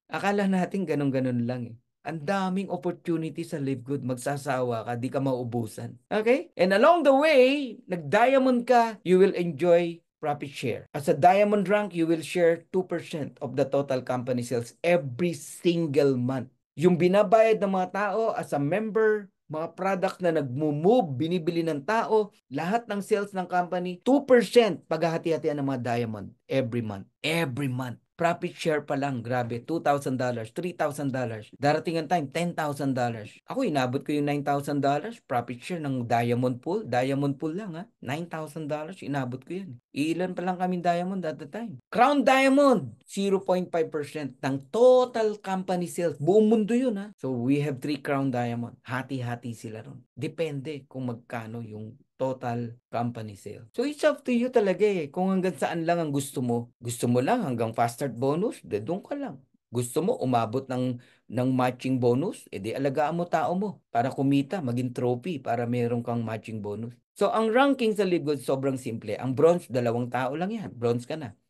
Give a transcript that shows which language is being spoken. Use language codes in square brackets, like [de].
[tl] Akala natin ganun-ganun lang eh. Ang daming opportunity sa Live Good. Magsasawa ka, di ka mauubusan. Okay? [en] And along the way, [tl] nag-diamond ka, [en] you will enjoy profit share. As a diamond rank, you will share 2% of the total company sales every single month. [tl] Yung binabayad ng mga tao [en] as a member, [tl] mga product na nagmo-move, binibili ng tao, lahat ng sales ng company, 2% paghahati-hatian ng mga diamond every month. [en] Every month. Profit share [tl] pa lang, grabe, [en] $2,000, $3,000. [tl] Darating ang time, $10,000. Ako, inabot ko yung $9,000 profit share ng Diamond Pool. Diamond Pool lang $9,000, inabot ko yun. Ilan pa lang kaming Diamond [en] at the time. [tl] Crown Diamond, 0.5% ng total company sales. Buong mundo yun [en] So, we have 3 Crown Diamond. [tl] Hati-hati sila ron. Depende kung magkano yung total company sale. [en] So, it's up to you [tl] talaga eh. Kung hanggang saan lang ang gusto mo. Gusto mo lang hanggang fast start bonus, doon ka lang. Gusto mo umabot ng matching bonus, edi alagaan mo tao mo para kumita, maging trophy para meron kang matching bonus. So, ang ranking sa Live Good sobrang simple. Ang bronze, 2 tao lang yan. Bronze ka na.